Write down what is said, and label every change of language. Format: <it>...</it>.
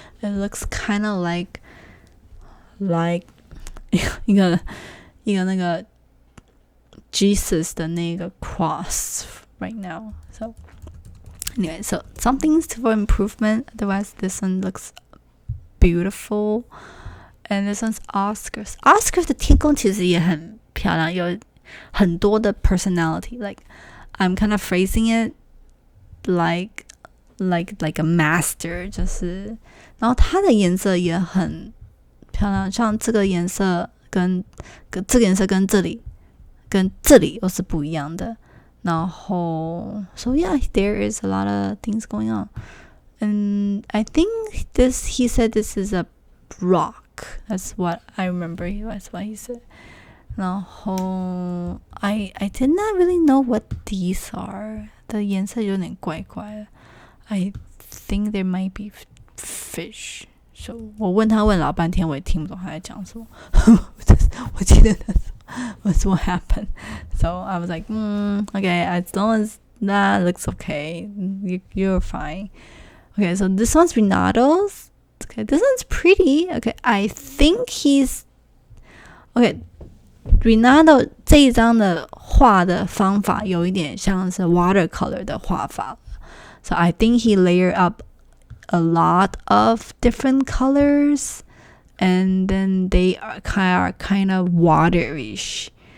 <en>It looks kind of like</en> <zh>一个那个</zh> <en>Jesus</en> <zh>的那个</zh> <en>cross right now. So anyway, so some things for improvement. Otherwise, this one looks beautiful. And this one's Oscars.</en> <zh>Oscars 的天空其实也很漂亮，有很多的 personality.</zh> <en>Like I'm kind of phrasing it like a master.</en> <zh>就是然后它的颜色也很漂亮，像这个颜色跟这个颜色跟这里又是不一样的。然后</zh> <en>so yeah, there is a lot of things going on. And I think he said this is a rock. That's what I remember. That's what he said.</en> <zh>然后</zh> <en>I did not really know what these are.</en> <zh>的颜色有点怪怪的。</zh> <en>I think there might be fish. So</en> <zh>我问老半天，我也听不懂他在讲什么。我记得</zh> <en>was what happened. So I was like, okay, as long as that looks okay, you're fine. Okay, so this one's Renato's. Okay, this one's pretty. Okay, I think he's okay.</en> <zh>Renato 这一张的画的方法有一点像是 watercolor 的画法。</zh> <en>So I think he layered up a lot of different colors, and then they are kind of waterish.</en>